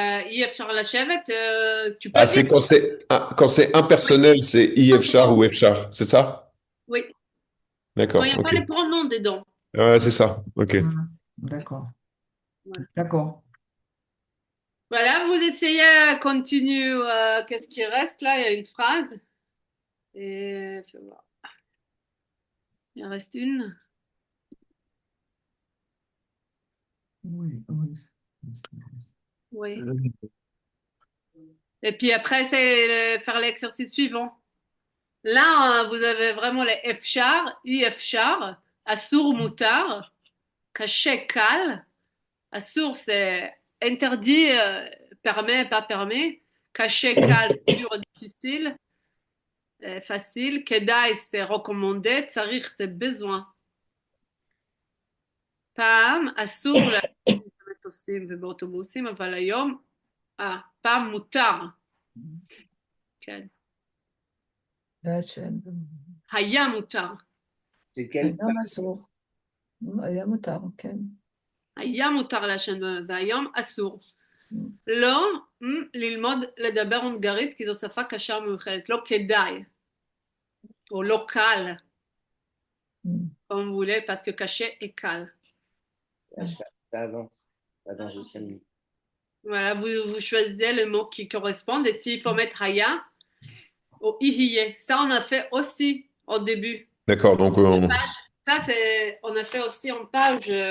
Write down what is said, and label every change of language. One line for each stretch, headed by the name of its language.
Hebrew: אי אפשר לשבת,
French: tu peux Ah, dire c'est quand c'est oui, impersonnel, c'est Yefchar pronom. ou Efchar, c'est ça? Oui. Quand il D'accord, n'y a pas ok. les pronoms dedans. Ouais, c'est ça, ok. D'accord, Voilà. d'accord. Voilà, vous essayez, continue. Qu'est-ce qui reste là? Il y a une phrase. Et je vais voir. Il en reste une. Oui, oui. Oui. Et puis après, c'est faire l'exercice suivant. Là, vous avez vraiment les F-char, I-F-char, Assour Moutar, Caché Cal. Assour, c'est interdit, permet, pas permet. Caché Cal, c'est dur et difficile, facile. Kedai, c'est recommandé. Tsarir, c'est besoin.
Hebrew: פעם אסור להשתמש במטוסים ובאוטובוסים, אבל היום, פעם מותר. כן. והשם. היה מותר.
French: C'est quelle
Hebrew: היום אסור. היה מותר, כן. היה מותר לעשן והיום אסור. לא ללמוד לדבר הונגרית כי זו שפה קשה ומיוחדת, לא כדאי, או לא קל,
French: comme vous voulez, parce que caché est cal. Ça avance. Ça avance de 5 minutes. Voilà, vous choisissez le mot qui correspond, et s'il faut mettre haya ou ihiye. Ça, on a fait aussi au début. D'accord, donc Ça, on a fait aussi en page.